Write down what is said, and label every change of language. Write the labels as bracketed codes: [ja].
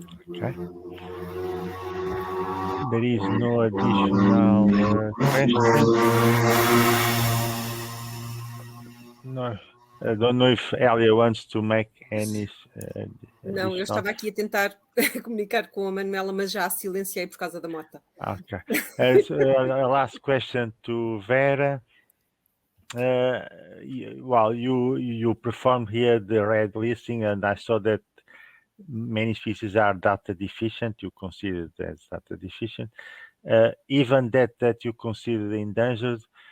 [en] Okay. there is no additional question. No, I don't know if Elia wants to make any [pt] Não, eu [en] additional. [pt] estava aqui a tentar comunicar com a Manuela, mas já a silenciei por causa da mota. [en] Okay. So, last question to Vera. Well, you performed here the red listing, and I saw that many species are data deficient. You consider that as data deficient. Even that you consider endangered.